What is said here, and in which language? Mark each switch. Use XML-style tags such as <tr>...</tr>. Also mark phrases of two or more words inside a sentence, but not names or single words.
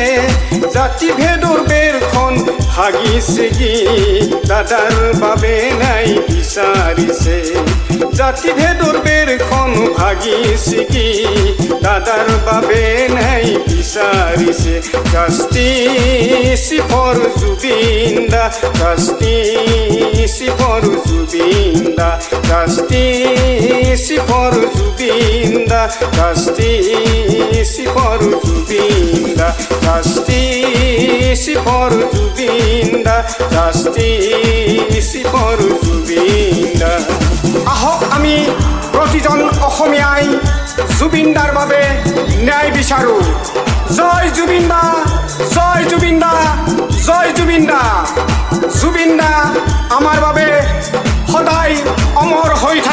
<as>জাতিভেদৰ বেৰখন ভাগি ছিগি দাদাৰ বাবে ন্যায় বিচাৰিছে, জাতিভেদৰ বেৰখন ভাগি ছিগি দাদাৰ বাবে ন্যায় বিচাৰিছে।</as> <en>justice for Jubin Da, justice for Jubin Da, justice for Jubin Da, justice for Jubin Da, justice for Jubin Da, justice for Jubin Da.</en> <as>আহক আমি প্ৰতিজন অসমীয়াই জুবিন দাৰ বাবে ন্যায় বিচাৰো। জয় জুবিন দা, জয় জুবিন দা, জয় জুবিন দা। জুবিন দা আমাৰ বাবে সদায় অমৰ হৈ থাকিব।</as>